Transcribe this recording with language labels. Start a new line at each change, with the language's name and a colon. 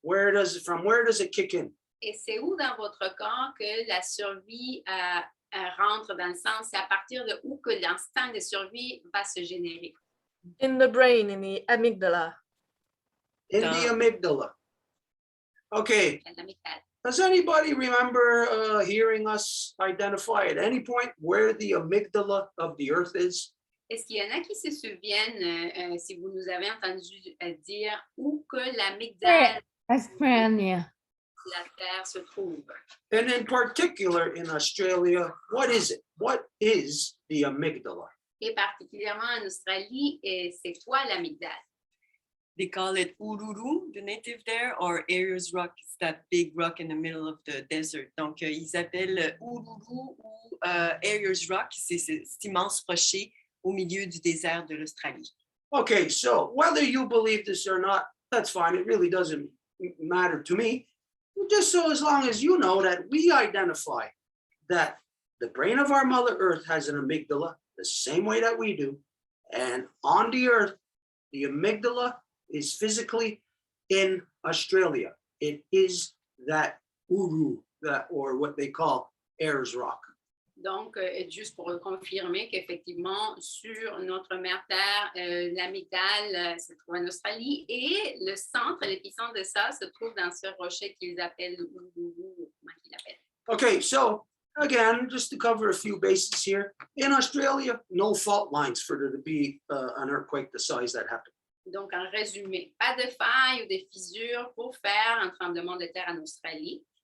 English: Where does it kick in?
French: Et c'est où dans votre corps que la survie rentre dans le sens, c'est à partir de où que l'instinct de survie va se générer?
English: In the brain, in the amygdala. In the amygdala. Okay.
French: Dans l'amygdale.
English: Does anybody remember hearing us identify at any point where the amygdala of the earth is?
French: Est-ce qu'il y en a qui se souviennent, si vous nous avez entendu dire où que l'amygdale
English: Australia.
French: de la Terre se trouve?
English: And in particular in Australia, what is it? What is the amygdala?
French: Et particulièrement en Australie, c'est quoi l'amygdale?
English: They call it Uluru, the native there, or Ayers Rock. It's that big rock in the middle of the desert.
French: Donc, ils appellent Uluru ou Ayers Rock. C'est cet immense rocher au milieu du désert de l'Australie.
English: Okay, so whether you believe this or not, that's fine. It really doesn't matter to me. Just so as long as you know that we identify that the brain of our Mother Earth has an amygdala the same way that we do. And on the Earth, the amygdala is physically in Australia. It is that Uru, that, or what they call Ayers Rock.
French: Donc, juste pour confirmer qu'effectivement, sur notre mère Terre, l'amygdale se trouve en Australie et le centre, l'épicentre de ça, se trouve dans ce rocher qu'ils appellent le Uluru, comment ils l'appellent.
English: Okay, so again, just to cover a few bases here, in Australia, no fault lines for there to be an earthquake the size that happened.
French: Donc, en résumé, pas de failles ou de fissures pour faire un tremblement de terre en Australie.